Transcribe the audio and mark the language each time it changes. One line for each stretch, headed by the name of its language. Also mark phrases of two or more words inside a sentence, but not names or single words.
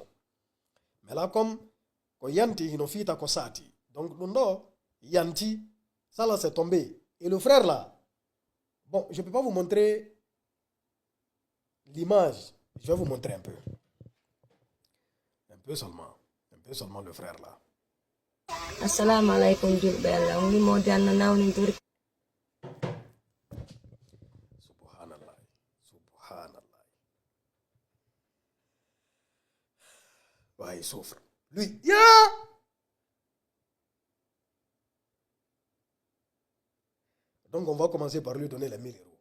French: Mais là, comme Yanti, Hinofita Kosati, donc non, Yanti, ça là c'est tombé. Et le frère là, bon, je ne peux pas vous montrer l'image, je vais vous montrer un peu. Un peu seulement le frère là.
Arabic: Assalamu alaikum
Fula: julɓe on wimo janno nawnitori.
Arabic: Subhanallah.
French: Subhanallah. Ouais, il souffre. Lui, yeah! Donc on va commencer par lui donner les 1 000 euros.